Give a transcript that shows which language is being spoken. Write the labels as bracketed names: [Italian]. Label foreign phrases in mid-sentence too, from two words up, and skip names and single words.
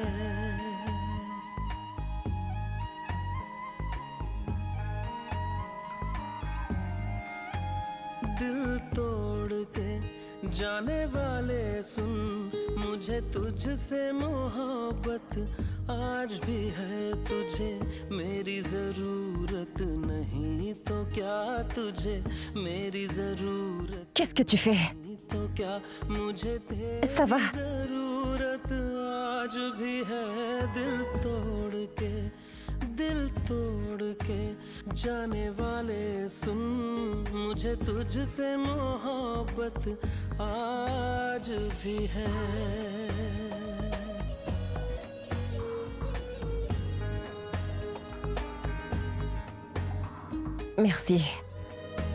[Hindi] दिल तोड़ के जाने वाले सुन, मुझे तुझसे मोहब्बत आज भी है। तुझे मेरी जरूरत नहीं तो क्या तुझे मेरी जरूरत [French] Qu'est-ce que tu fais? [Hindi] तो क्या मुझे तेरी [French] Ça va? [Hindi] जरूरत आज भी है। दिल तोड़ के जाने वाले सुन, मुझे तुझसे मोहब्बत आज भी है। [French] Merci.